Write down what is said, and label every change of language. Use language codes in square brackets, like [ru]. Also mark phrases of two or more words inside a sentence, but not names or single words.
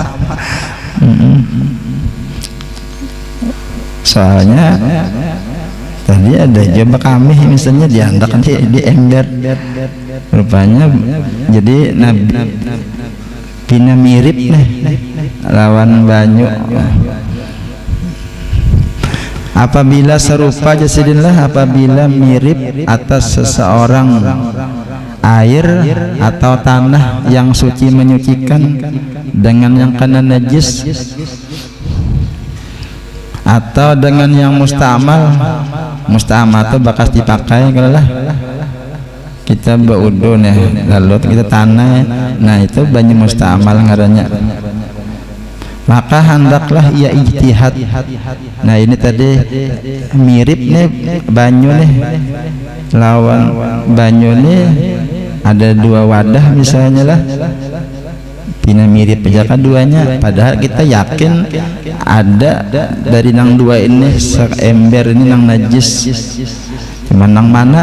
[bjn] Soalnya tadi ada coba kami misalnya diandak di ember, rupanya jadi pina mirip nih lawan banyu. Apabila serupa jasidinlah, [id] apabila mirip atas seseorang air atau tanah yang suci menyucikan dengan yang kena najis atau dengan yang musta'mal. [bjn] Musta'mal itu bakas dipakai kalau lah kita baudu nih, lalu kita tanah. Nah itu banyu musta'mal ngarannya. [id] Maka hendaklah ia ijtihad. [bjn] Nah ini tadi mirip nih banyu nih lawan banyu nih, ada 2 wadah misalnya lah, pina mirip aja keduanya, padahal kita yakin ada dari nang 2 ini seember ini nang najis, cuman nang mana.